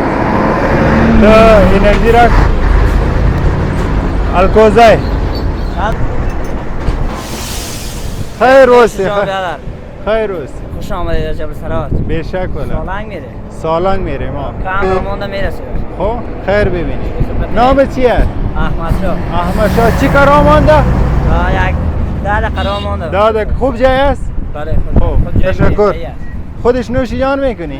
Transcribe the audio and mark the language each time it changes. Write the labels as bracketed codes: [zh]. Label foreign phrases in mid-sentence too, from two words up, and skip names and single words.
[ps] ته انرژي راک الکوزی خیر اوسې. خیر اوسې. [fa] خوش آمدید در جبل سراج. بیشک والا. سالنگ میره. سالنگ میره ما. کامرمانده میرسه. خب خیر ببینید. نام چیه؟ احمد شاه. احمد شاه. چی کار مانده؟ یک 10 دقیقه مانده. داده خوب جای است؟ بله خوب. تشکر. خودش نوشیجان میکنی؟